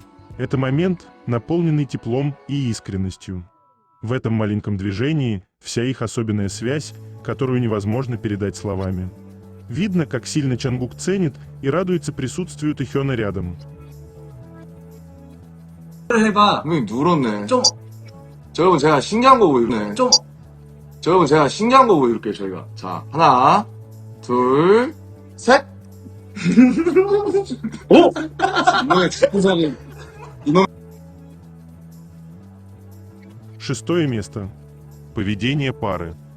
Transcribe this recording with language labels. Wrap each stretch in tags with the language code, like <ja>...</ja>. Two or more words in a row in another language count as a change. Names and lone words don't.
<ru>Это момент, наполненный теплом и искренностью. В этом маленьком движении вся их особенная связь, которую невозможно передать словами. Видно, как сильно Чангук ценит и радуется присутствию Тэхёна рядом.</ru> <ko>해봐. 분명히 누렇네. 좀, 자, 여러분 제가 신기한 거 보여줄게요. 좀, 자, 여러분 제가 신기한 거 보여줄게요, 저희가. 자, 하나, 둘, 셋. 오! 이놈의 작두성이.</ko> <ru>Шестое место. Поведение пары.</ru>